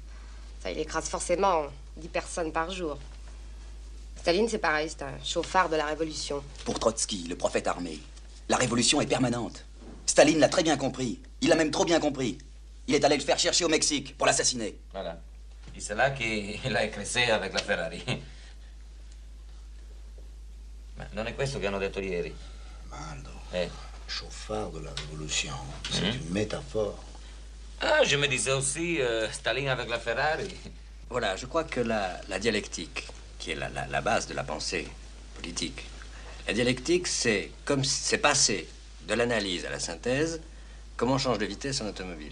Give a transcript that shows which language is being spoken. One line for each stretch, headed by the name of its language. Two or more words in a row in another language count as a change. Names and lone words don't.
French: Ça, il écrase forcément 10 personnes par jour. Staline, c'est pareil, c'est un chauffard de la révolution. Pour Trotsky, le prophète armé, la révolution est permanente. Staline l'a très bien compris. Il l'a même trop bien compris. Il est allé le faire chercher au Mexique pour l'assassiner. Voilà. Et c'est là qu'il a écrasé avec la Ferrari.
Italian: Ma non è questo che hanno detto ieri? Mando,
French: chauffard de la révolution, c'est une métaphore. Ah, je me disais aussi Staline avec la Ferrari. Voilà, je crois que la dialectique, qui est la base de la pensée politique, la dialectique, c'est comme c'est passé de l'analyse à la synthèse, comment on change de vitesse en automobile.